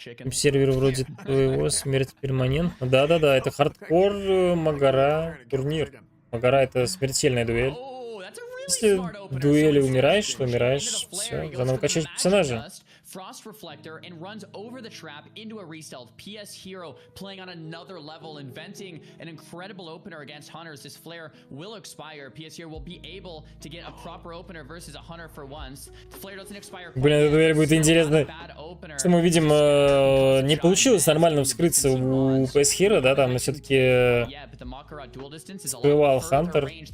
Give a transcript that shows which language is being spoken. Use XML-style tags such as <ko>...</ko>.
<ru>Сервер вроде твоего, смерть перманентна. Да-да-да, это хардкор Гора турнир. Гора — это смертельная дуэль. Если в дуэли умираешь, то умираешь. Все, заново качать персонажа.</ru> <en>Frost Reflector and runs over the trap into a re-stealth. PS Hero playing on another level, inventing an incredible opener against Hunters. This flare will expire. PS Hero will be able to get a proper opener versus a Hunter for once. The flare doesn't expire.</en> <ru>Блин, эта дуэль будет интересно. Что мы видим, не получилось нормально вскрыться у PS Hero, да, там все-таки скрывал Хантер.</ru>